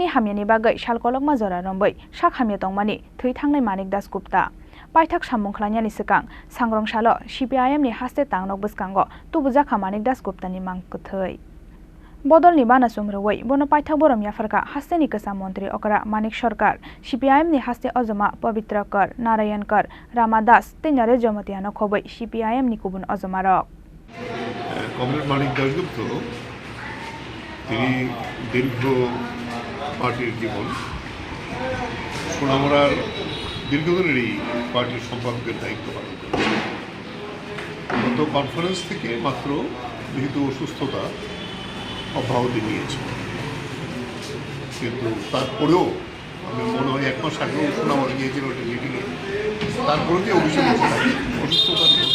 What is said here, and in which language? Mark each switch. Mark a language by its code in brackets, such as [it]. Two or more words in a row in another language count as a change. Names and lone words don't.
[trp] hamyani bagai Shalkolokma Jora rombai sakhamya tongmani thoi thangnai Manik Dasgupta Paithak samung khlanyani sikang Sangrongsalo CPIM ni haste tangnok bwskango tubujaka Manik Dasgupta ni mangkuthai Bodol ni bana sumrwai bono paithak borom yafarka haste ni Kwcham mantri okra Manik Sarkar CPIM ni haste ojoma Pavitrakar Narayankar Ramadas tenare jomatiano khobai CPIM ni kubun ojomarok [bn] কমরেড মানিক দাশগুপ্ত তিনি দীর্ঘ পার্টির জীবন সোনামুড়ার দীর্ঘদিনের এই পার্টির সম্পাদকের দায়িত্ব পালন করেছেন গত কনফারেন্স থেকে মাত্র যেহেতু অসুস্থতা অব্যাহতি নিয়েছে কিন্তু তারপরেও আমি মনে হয় 1 মাস আগেও সোনামুড়া গিয়েছিল একটা মিটিংয়ে তারপরে যে অভিযোগ অসুস্থতার